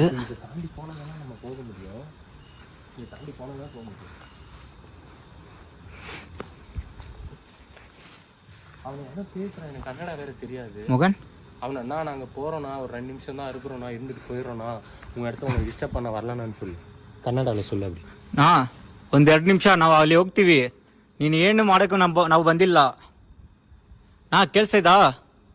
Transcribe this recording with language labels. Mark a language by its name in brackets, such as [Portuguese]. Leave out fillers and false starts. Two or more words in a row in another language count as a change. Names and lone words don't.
[Tamil] இதை தாண்டி போனால் தானே நம்ம போக முடியும். இதை தாண்டி போனால் தான் போக முடியும். அவனை என்ன பேசுகிறான்? எனக்கு கன்னடா வேறு தெரியாது. மகன் அவனை அண்ணா நாங்கள் போகிறோண்ணா, ஒரு 2 நிமிஷம் தான் இருக்கிறோண்ணா, இருந்துட்டு போயிடுறோண்ணா, உங்கள் இடத்த உங்களை டிஸ்டர்ப் பண்ண வரலன்னு சொல்லு. ಕನ್ನಡದಲ್ಲಿ சொல்லு அப்படி. [Kannada] ಒಂದು 2 ನಿಮಿಷ ನಾವು ಅಲ್ಲಿ ಹೋಗ್ತೀವಿ. ನೀನು ಏನು ಮಾಡೋಕ್ಕೂ ನಾವು ಬಂದಿಲ್ಲ. ಕೇಳಿಸ್ತಾ ಇದ್ದಾ?